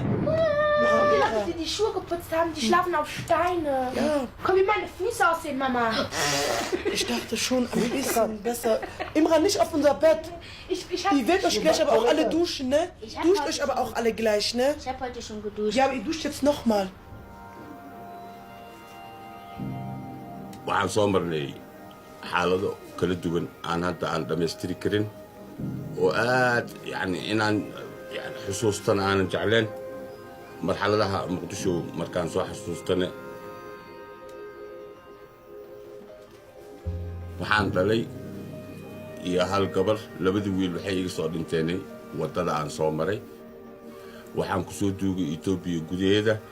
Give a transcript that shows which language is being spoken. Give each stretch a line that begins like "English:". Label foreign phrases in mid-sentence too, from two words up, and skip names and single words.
German: Die Leute, die die Schuhe geputzt haben, die schlafen auf Steine. Ja. Komm, wie meine Füße aussehen, Mama. Ich dachte schon ein bisschen besser. Imran, nicht auf unser Bett. Ihr werdet euch gleich aber auch alle duschen, ne? Duscht euch aber auch alle gleich, ne? Ich habe heute schon geduscht. Ja, aber ihr duscht jetzt nochmal.
Somali: waxaan soo marnay xaalado kala duwan aan hadda aan dhammaystiri karin oo aad yani inaan xusuustan aanan jecleen marxaladaha muqdisho markaan soo xasuustane waxaan dhalay iyo hal gabar labadii wiil waxay iga soo dhinteenay waddada aan soo maray waxaan ku soo duugay Itoobiya gudaheeda